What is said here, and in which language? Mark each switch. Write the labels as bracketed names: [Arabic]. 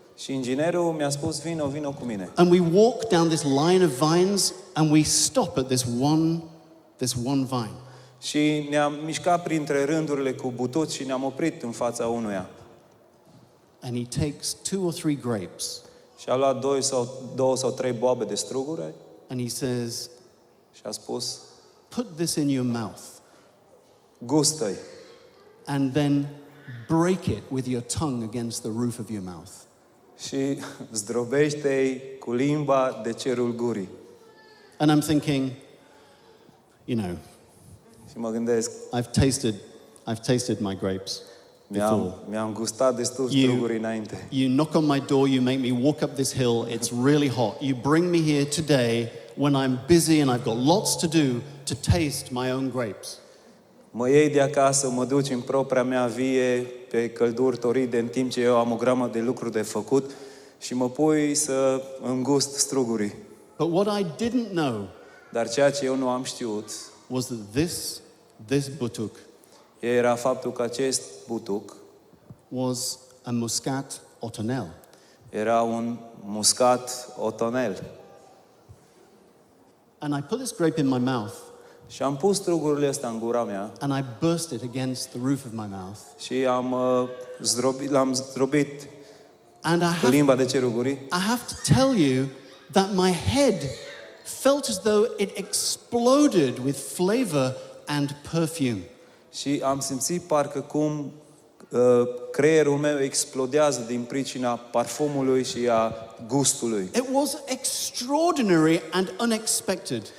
[Romanian] Și inginerul mi-a spus, vino cu mine. [English] And we walk down this line of vines and we stop at this one vine. [Romanian] Și ne-am mișcat printre rândurile cu butuci și ne-am oprit în fața unuia. [English] And he takes 2 or 3 grapes. [Romanian] Și a luat 2 sau 3 boabe de struguri [English] And he says, [Romanian] și a spus, [English] put this in your mouth. [Romanian] gustă-i. [English] And then break it with your tongue against the roof of your mouth. [Romanian] Și zdrobește-i cu limba de cerul gurii. [English] And I'm thinking, you know, [Romanian] Și mă gândesc, [English] I've tasted my grapes before. [Romanian] mi-am gustat destul struguri înainte. [English] You knock on my door, you make me walk up this hill, it's really hot. You bring me here today when I'm busy and I've got lots to do to taste my own grapes. [Romanian] Mă iei de acasă, mă duci în propria mea vie pe călduri toride în timp ce eu am o grămadă de lucruri de făcut și mă pui să îngust strugurii. [English] But what I didn't know [Romanian] Dar ceea ce eu nu am știut [English] was that this butuc [Romanian] era faptul că acest butuc [English] was a muscat otonel. [Romanian] era un muscat otonel. [English] And I put this grape in my mouth [Romanian] Și am pus strugurile astea în gura mea [English] and I burst it against the roof of my mouth. [Romanian] și l-am zdrobit [English] And [Romanian] cu limba de cerul gurii. [English] I have to tell you that my head felt as though it exploded with flavor and perfume. [Romanian] Și am simțit parcă cum creierul meu explodează din pricina parfumului și a gustului. [English] It was extraordinary and unexpected.